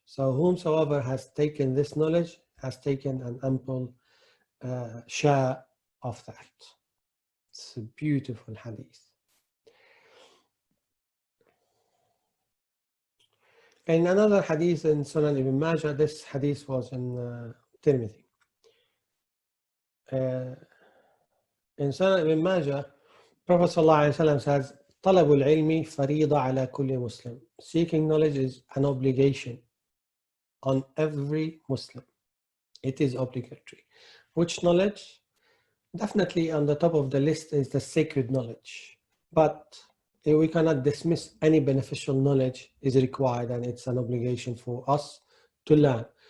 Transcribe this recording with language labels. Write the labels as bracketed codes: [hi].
[en] So whomsoever has taken this knowledge has taken an ample share of that. It's a beautiful hadith. In another hadith in Sunan Ibn Majah, this hadith was in Tirmidhi. [ar] In Sunan Ibn Majah, Prophet ﷺ says, طلب العلم فريضة على كل مسلم. [en] Seeking knowledge is an obligation on every Muslim. It is obligatory. Which knowledge? Definitely on the top of the list is the sacred knowledge. But we cannot dismiss any beneficial knowledge is required, and it's an obligation for us to learn.